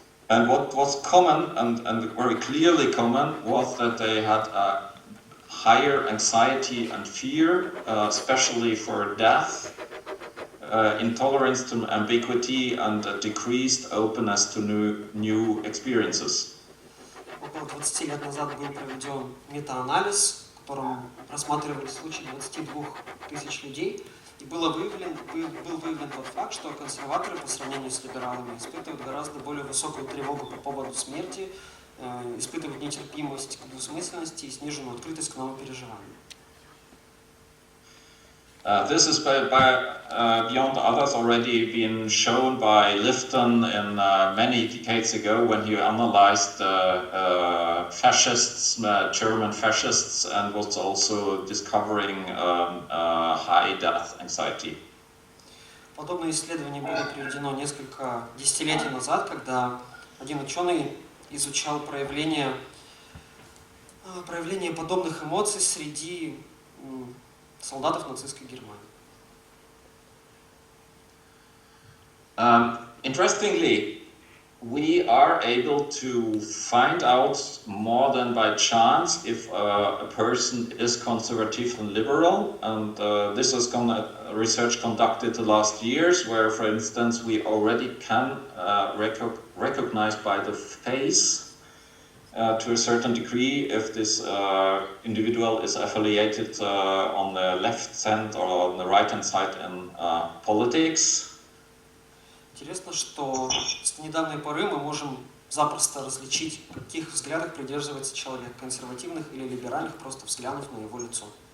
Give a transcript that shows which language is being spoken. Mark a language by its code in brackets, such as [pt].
[en] And what was common, and very clearly common, was that they had a higher anxiety and fear, especially for death, intolerance to ambiguity, and a decreased openness to new experiences. [ru] Около 20 лет назад был проведен метаанализ, в котором рассматривали случаи 22 тысяч людей, и был выявлен тот факт, что консерваторы по сравнению с либералами испытывают гораздо более высокую тревогу по поводу смерти, испытывают нетерпимость к двусмысленности и сниженную открытость к новым переживаниям. [en] This is beyond others already been shown by Lifton in many decades ago when he analyzed fascists, German fascists, and was also discovering high death anxiety. [ru] Подобное исследование было проведено несколько десятилетий назад, когда один ученый изучал проявление подобных эмоций среди солдатов нацистской Германии. [en] Interestingly, we are able to find out more than by chance if a person is conservative and liberal, and this is research conducted the last years, where, for instance, we already can recognize by the face to a certain degree if this individual is affiliated on the left hand or on the right hand side in politics. [ru] Интересно, что с недавней поры мы можем запросто различить, в каких взглядах придерживается человек, консервативных или либеральных, просто взглянув на его лицо.